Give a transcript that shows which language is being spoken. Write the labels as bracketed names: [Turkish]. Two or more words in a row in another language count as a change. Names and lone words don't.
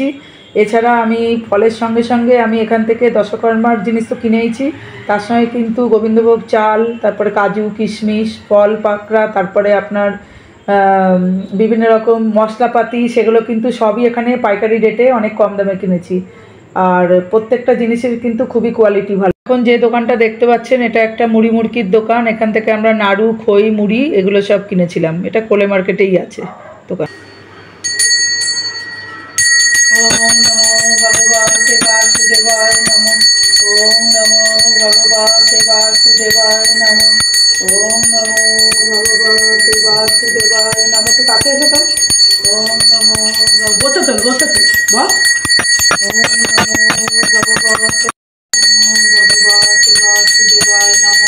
[Bangla] এছাড়া আমি ফলের সঙ্গে সঙ্গে আমি এখান থেকে দশকর্মার জিনিস তো কিনেইছি, তার সঙ্গে কিন্তু গোবিন্দভোগ চাল, তারপরে কাজু কিশমিশ, ফল পাকড়া, তারপরে আপনার বিভিন্ন রকম মশলাপাতি, সেগুলো কিন্তু সবই এখানে পাইকারি রেটে অনেক কম দামে কিনেছি। আর প্রত্যেকটা জিনিসের কিন্তু খুবই কোয়ালিটি ভালো। এখন যে দোকানটা দেখতে পাচ্ছেন এটা একটা মুড়ি মুড়কির দোকান। এখান থেকে আমরা নাড়ু, খই, মুড়ি এগুলো সব কিনেছিলাম। এটা কোলে মার্কেটেই আছে দোকান। [Sanskrit] ওম নমো ভগবতে বাসুদেবায় নমঃ। ওম নমো ভগবতে বাসুদেবায় নমঃ। ওম নমো ভগবতে বাসুদেবায় নমঃ। [Bangla] তো কাছে এসে তো [Sanskrit] ওম নমো [Bangla] বসে তো বস। [Sanskrit] ওম নমো ভগবতে বাসুদেবায় নমঃ।